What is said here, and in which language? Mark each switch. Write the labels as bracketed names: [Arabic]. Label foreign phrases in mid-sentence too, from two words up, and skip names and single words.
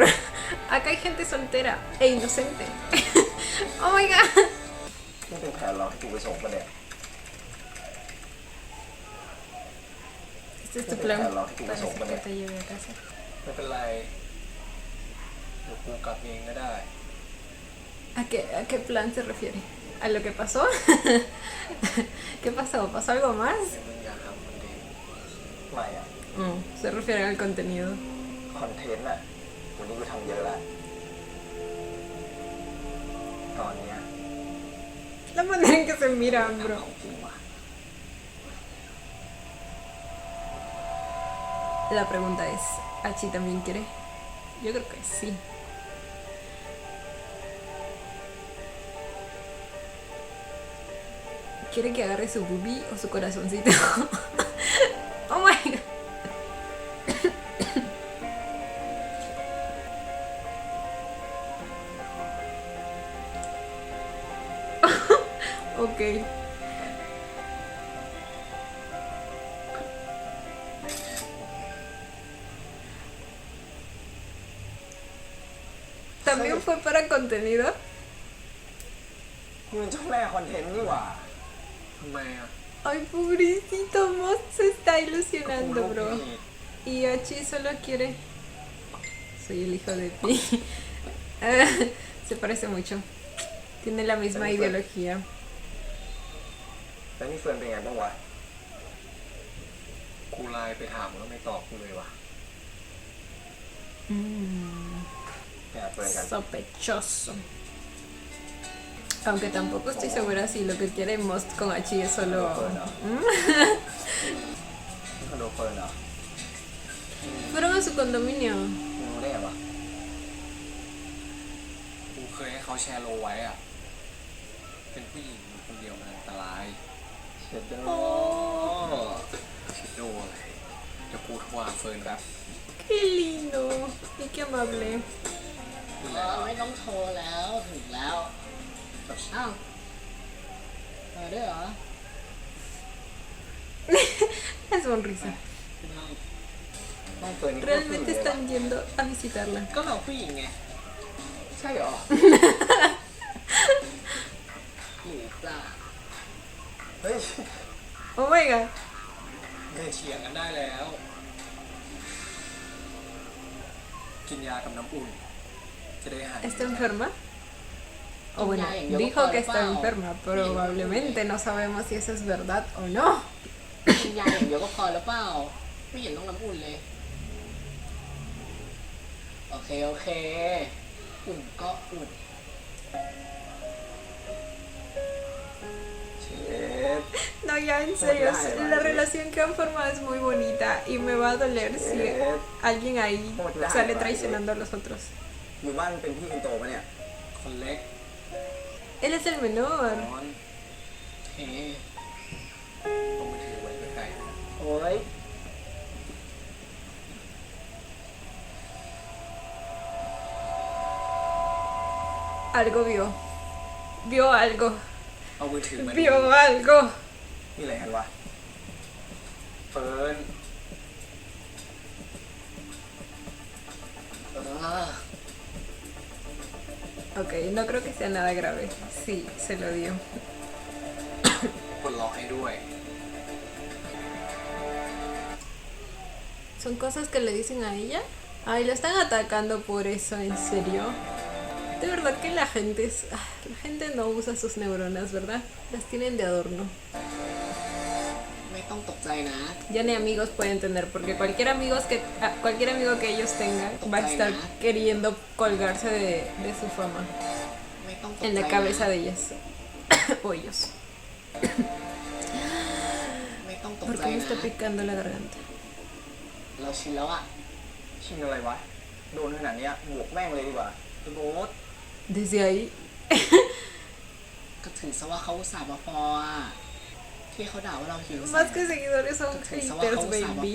[Spanish] Acá hay gente soltera e inocente. [English] Oh my god. [Thai] ไม่เป็นแผนหรอกที่กูไปส่งปะเนี่ย [Spanish] Este es tu plan para que te lleve a casa. [Thai] ไม่เป็นไรเดี๋ยวกูกลับเองก็ได้ [Spanish] ¿A qué plan se refiere? ¿A lo que pasó? ¿Qué pasó? ¿Pasó algo más? [Thai] มึงอยากทำคอนเทนต์ไม่อะ [Spanish] Se refiere al contenido. [Thai] คอนเทนต์อะวันนี้กูทำเยอะแล้วตอนเนี้ย [Spanish] La manera en que se miran, bro. [Thai] ของจริงว่ะ [Spanish] La pregunta es, ¿Achi también quiere? Yo creo que sí. ¿Quiere que agarre su boobie o su corazoncito? [English] Oh my god. [Spanish] Ok. ¿También fue para contenido? [Thai] มึงเจ้าแม่คอนเทนต์นี่หว่าทำไมอะ [Spanish] Ay, pobrecito, Moss se está ilusionando, bro. Y Achi solo quiere... Soy el hijo de Pi. Se parece mucho. Tiene la misma ideología. [Thai] แล้วนี่เฟิร์นเป็นไงบ้างวะกูไลน์ไปถามแล้วไม่ตอบกูเลยว่ะแอบเฟิร์นกัน [Spanish] Sospechoso. Aunque tampoco estoy segura si lo que quiere Most con Achi es solo... [Thai] คอนโดเฟิร์นเหรอ [Spanish] Fueron a su condominio. [Thai] มึงรู้ได้ไงวะกู เคยให้เขาแชร์โลไว้อะเป็นผู้หญิงคนเดียวมันอันตราย เช็ดโด ชิดโดอะไรเดี๋ยวกูโทรหาเฟิร์นครับ [Spanish] Qué lindo y qué amable. [Thai] นี่ เอ แหละ อไม่ต้องโทรแล้วถึงแล้วอ้าวมาด้วยเหรอ [Spanish] La sonrisa. [Thai] ห้องเฟิร์นนี่ก็ผู้หญิง [Spanish] Realmente [Thai] เลย [Spanish] están yendo a visitarla. [Thai] ก็เราผู้หญิงไง ใช่เหรอ หรือเปล่า เฮ้ย [English] Oh my god. [Thai] เถียงกันได้แล้ว กินยากับน้ำอุ่น จะได้หาย [Spanish] ¿Está enferma? O bueno, dijo que está enferma. Probablemente no sabemos si eso es verdad o no. [Thai] กินยาอย่างเดียวก็พอแล้วเปล่า ไม่เห็นต้องน้ำอุ่นเลย โอเค โอเค อุ่นก็อุ่น เช็ด [Spanish] No, ya en serio, la relación que han formado es muy bonita y me va a doler si alguien ahí sale traicionando a los otros. [Thai] อยู่บ้านเป็นพี่คนโตปะเนี่ย คนเล็ก [Spanish] Él es el menor. [Thai] นอน เฮ้ เอามือถือไว้ใกล้ๆนะ โอ้ย [Spanish] Algo vio. Vio algo. [Thai] เอามือถือมา [Spanish] Vio algo. [Thai] นี่อะไรกันวะ เฟิร์น เออ [Spanish] Ok, no creo que sea nada grave. Sí, se lo dio. [Thai] ปลดล็อกให้ด้วย [Spanish] ¿Son cosas que le dicen a ella? Ay, la están atacando por eso, ¿en serio? De verdad que la gente es... La gente no usa sus neuronas, ¿verdad? Las tienen de adorno. [Thai] ไม่ต้องตกใจนะ [Spanish] Ya ni amigos pueden tener, porque cualquier amigo que ellos tengan va a estar queriendo colgarse de su fama [Thai] ไม่ต้องตกใจ [Spanish] en la [Thai] นะ [Spanish] cabeza de ellas. O ellos. [Thai] ไม่ต้องตก [Spanish] ¿Por [Thai] ใจ [Spanish] qué me [Thai] นะ [Spanish] está picando la garganta? [Thai] เราชินแล้วอะ ชิงอะไรวะ โดนขนาดเนี้ยบวกแม่งเลยดีกว่า พี่โบ๊ท [Spanish] Desde ahí. [Thai] ก็ถือซะว่าเขาอุตส่าห์มาฟออะที่เขาด่าว่าเราหิวแสง [Spanish] Más que seguidores son [Thai] ก็ถือซะว่าเขา [Spanish] haters, [Thai] อุตส่าห์มา